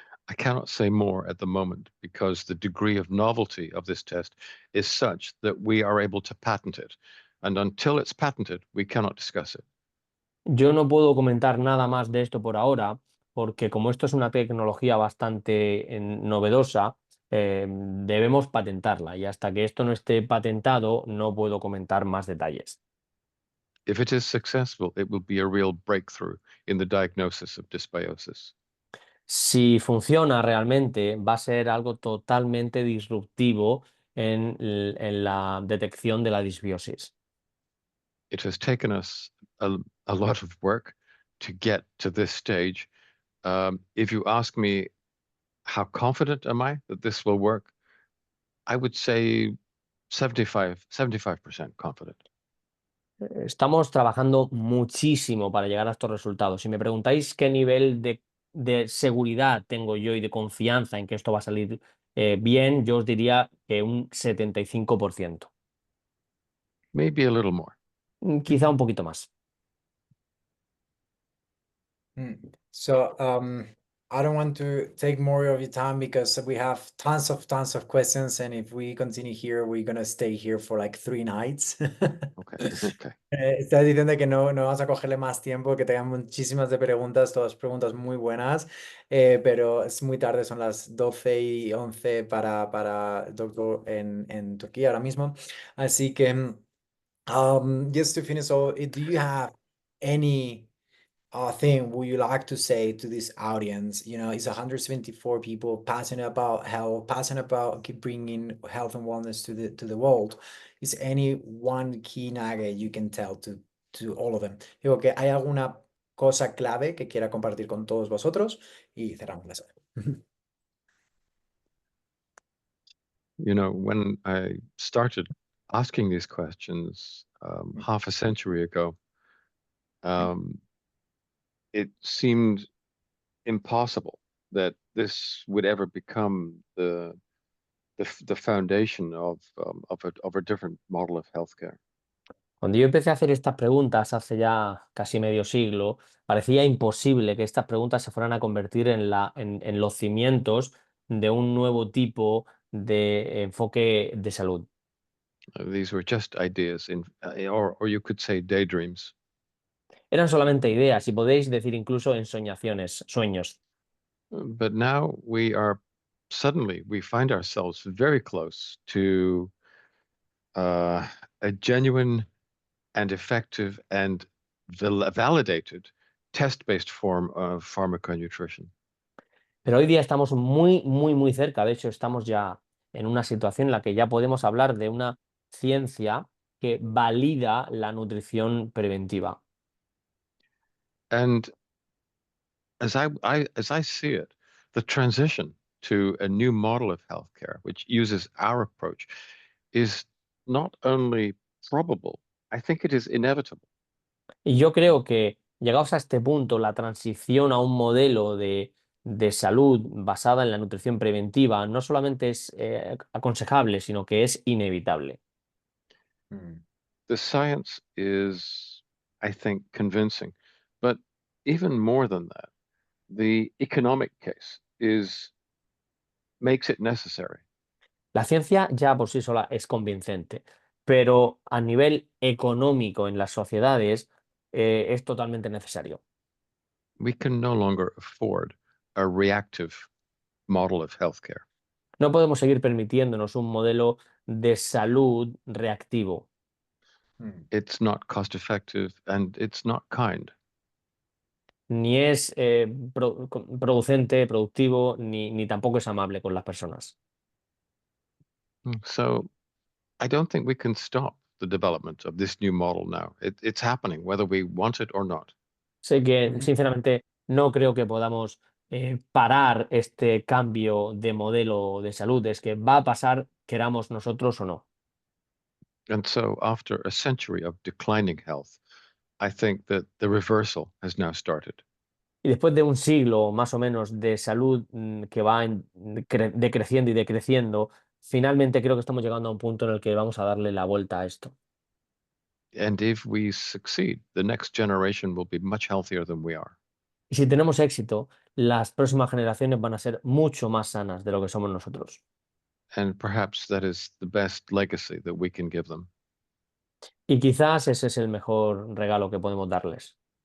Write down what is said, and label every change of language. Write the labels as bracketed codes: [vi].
[en] I cannot say more at the moment because the degree of novelty of this test is such that we are able to patent it. And until it's patented, we cannot discuss it. [es] Yo no puedo comentar nada más de esto por ahora, porque como esto es una tecnología bastante novedosa, debemos patentarla y hasta que esto no esté patentado no puedo comentar más detalles. [en] If it is successful, it will be a real breakthrough in the diagnosis of dysbiosis. [es] Si funciona realmente, va a ser algo totalmente disruptivo en la detección de la disbiosis. [en] It has taken us a lot of work to get to this stage. If you ask me how confident am I that this will work, I would say 75% confident. [es] Estamos trabajando muchísimo para llegar a estos resultados. Si me preguntáis qué nivel de seguridad tengo yo y de confianza en que esto va a salir bien, yo os diría que un 75%. [en] Maybe a little more. [es] Quizá un poquito más. [en] So I don't want to take more of your time because we have tons of questions, and if we continue here, we're gonna stay here for like 3 nights. Okay. Okay. [es] Estás diciendo que no vamos a cogerle más tiempo, que tengan muchísimas de preguntas, todas preguntas muy buenas, pero es muy tarde, son las 12:11 para doctor en Turquía ahora mismo. Así que, [en] just to finish, so do you have any thing would you like to say to this audience? You know, it's 174 people passionate about health, passionate about keep bringing health and wellness to the world. Is any one key nugget you can tell to all of them? [es] Digo que hay alguna cosa clave que quiera compartir con todos vosotros y cerramos la sesión. [en] You know, when I started asking these questions half a century ago, it seemed impossible that this would ever become the foundation of a different model of healthcare. [es] Cuando yo empecé a hacer estas preguntas hace ya casi medio siglo, parecía imposible que estas preguntas se fueran a convertir en los cimientos de un nuevo tipo de enfoque de salud. [en] These were just ideas, or you could say daydreams. [es] Eran solamente ideas y podéis decir incluso ensoñaciones, sueños. [en] But now we find ourselves very close to a genuine and effective and validated test-based form of pharmaco-nutrition. [es] Pero hoy día estamos muy cerca. De hecho, estamos ya en una situación en la que ya podemos hablar de una ciencia que valida la nutrición preventiva. [en] And as I see it, the transition to a new model of healthcare, which uses our approach, is not only probable, I think it is inevitable. [es] Y yo creo que llegados a este punto, la transición a un modelo de salud basada en la nutrición preventiva no solamente es aconsejable, sino que es inevitable. [en] The science is, I think, convincing, but even more than that, The economic case makes it necessary. [es] La ciencia ya por sí sola es convincente, pero a nivel económico en las sociedades es totalmente necesario. [en] We can no longer afford a reactive model of healthcare. [es] No podemos seguir permitiéndonos un modelo de salud reactivo. [en] It's not cost effective and it's not kind. [es] Ni es producente, productivo, ni tampoco es amable con las personas. [en] So I don't think we can stop the development of this new model now. It's happening whether we want it or not. [es] Sé que, sinceramente, no creo que podamos parar este cambio de modelo de salud. Es que va a pasar, queramos nosotros o no. [en] And so after a century of declining health, I think that the reversal has now started. [es] Y después de un siglo más o menos de salud que va decreciendo y decreciendo, finalmente creo que estamos llegando a un punto en el que vamos a darle la vuelta a esto. [en] And if we succeed, the next generation will be much healthier than we are. [es] Y si tenemos éxito, las próximas generaciones van a ser mucho más sanas de lo que somos nosotros. [en] And perhaps that is the best legacy that we can give them. [es] Y quizás ese es el mejor regalo que podemos darles.